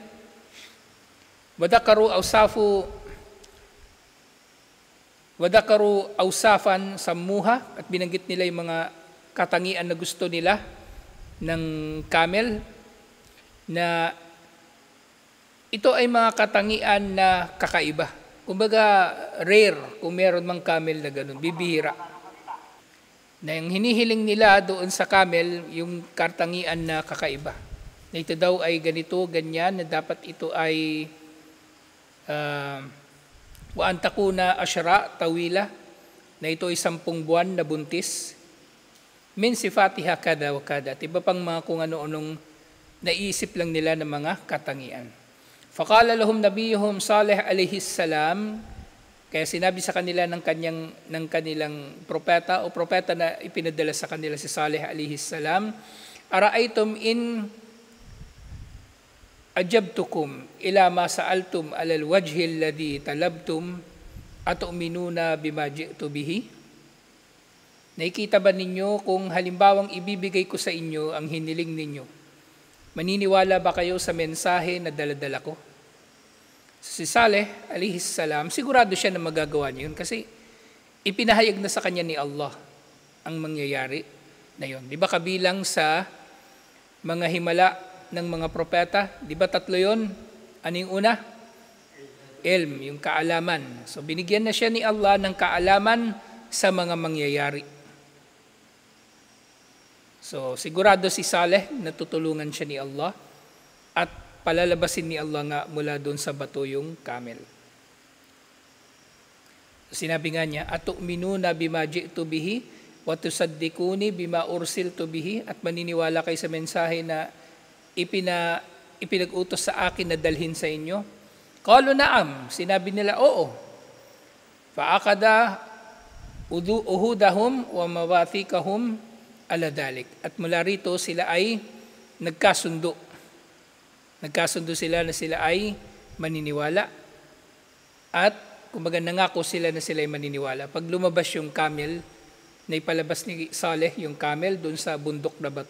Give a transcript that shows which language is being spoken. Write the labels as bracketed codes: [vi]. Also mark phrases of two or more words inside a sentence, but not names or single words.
[ar] وذكروا أوصافا سموها, [tl] at binanggit nila yung mga katangian na gusto nila ng camel, na ito ay mga katangian na kakaiba. Kumbaga rare kung meron mang camel na ganun, bibihira. Na yung hinihiling nila doon sa camel, yung katangian na kakaiba. Na ito daw ay ganito, ganyan, na dapat ito ay [ar] وأن تكون عشراء طويلة, [tl] na ito ay 10 buwan na buntis. [ar] من صفاتها كذا وكذا. [tl] At iba pang mga kung ano-anong naisip lang nila ng mga katangian. [ar] فقال لهم نبيهم صالح عليه السلام, [tl] kaya sinabi sa kanila ng kanilang propeta o propeta na ipinadala sa kanila si Saleh [ar] عليه السلام, أرأيتم إن أجبتكم إلى ما سألتم على الوجه الذي طلبتم أتؤمنون بما جئت به. [tl] Nakikita ba ninyo kung halimbawang ibibigay ko sa inyo ang hiniling ninyo, maniniwala ba kayo sa mensahe na daladala ko? Si Saleh [ar] عليه السلام, [tl] sigurado siya na magagawa niya yun kasi ipinahayag na sa kanya ni Allah ang mangyayari na yun. Di ba kabilang sa mga himala ng mga propeta? Di ba 3 yun? Ano yung una? Ilm, yung kaalaman. So binigyan na siya ni Allah ng kaalaman sa mga mangyayari. So sigurado si Saleh na tutulungan siya ni Allah at palalabasin ni Allah nga mula doon sa bato yung camel. Sinabi nga niya, [ar] أتؤمنون بما جئت به وتصدقوني بما أرسلت به, [tl] at maniniwala kayo sa mensahe na ipinag-utos sa akin na dalhin sa inyo. [ar] قالوا نعم, [tl] sinabi nila oo. [ar] فعقد عهودهم ومواثيقهم على ذلك. [tl] At mula rito sila ay nagkasundo. Nagkasundo sila na sila ay maniniwala. At kumbaga nangako sila na sila ay maniniwala. Pag lumabas yung camel, na ipalabas ni Saleh yung camel doon sa bundok na bato.